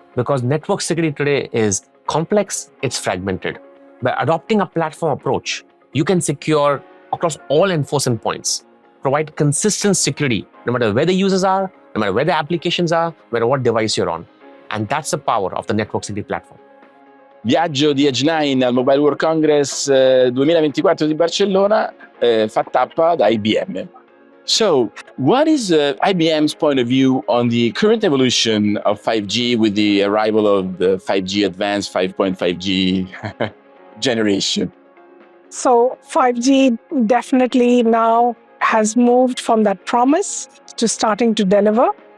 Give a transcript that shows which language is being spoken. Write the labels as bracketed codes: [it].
[en] Because network security today is complex, it's fragmented. By adopting a platform approach, you can secure across all enforcement points, provide consistent security, no matter where the users are, no matter where the applications are, no matter what device you're on. And that's the power of the network security platform. [it] Viaggio di Edge 9 al Mobile World Congress 2024 di Barcellona, fa tappa da IBM. [en] So, what is IBM's point of view on the current evolution of 5G with the arrival of the 5G Advanced 5.5G generation? So 5G definitely now has moved from that promise to starting to deliver.